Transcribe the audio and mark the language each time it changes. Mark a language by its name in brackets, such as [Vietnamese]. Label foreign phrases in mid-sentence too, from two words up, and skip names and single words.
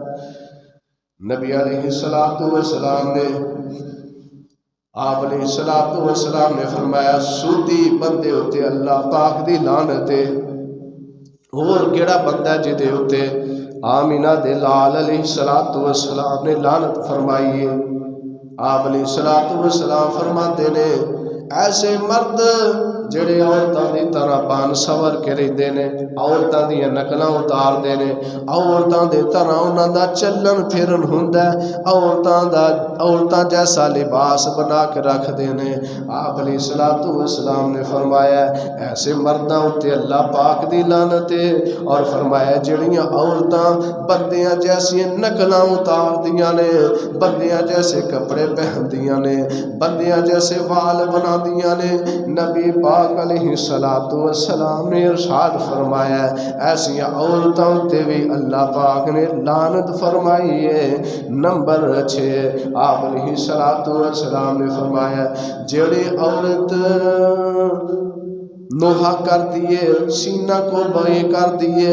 [Punjabi] نبی علیہ السلام نے آپ علیہ السلام نے فرمایا سودی بندے ہوتے اللہ پاک دی لعنت ہے۔ اور کیڑا بندہ جدے ہوتے آمینہ دے لال علیہ السلام نے لعنت فرمائی ہے۔ آپ علیہ السلام فرماتے نے ایسے مرد جڑے عورتاں دی طرح بان سور کے رہندے نے، عورتاں دی نقلاں اتار دے نے، عورتاں دے طرح انہاں دا چلن پھرن ہوندا ہے، عورتاں جیسا لباس بنا کے رکھ دے نے۔ آپ علیہ السلام نے فرمایا ایسے مرداں اتے اللہ پاک دی لعنت ہے، اور فرمایا جڑیاں عورتاں بندیاں جیسی نقلاں اتار دیاں نے، بندیاں جیسے کپڑے پہندیاں نے، بندیاں جیسے وال بنا دیاں نے، نبی پاک علیہ السلام نے ارشاد فرمایا ایسی عورتوں تے بھی اللہ پاک نے لعنت فرمائی ہے۔ نمبر 6 آپ علیہ السلام نے فرمایا جڑی عورت نوحہ کر دیے، سینہ کو بھائی کر دیے،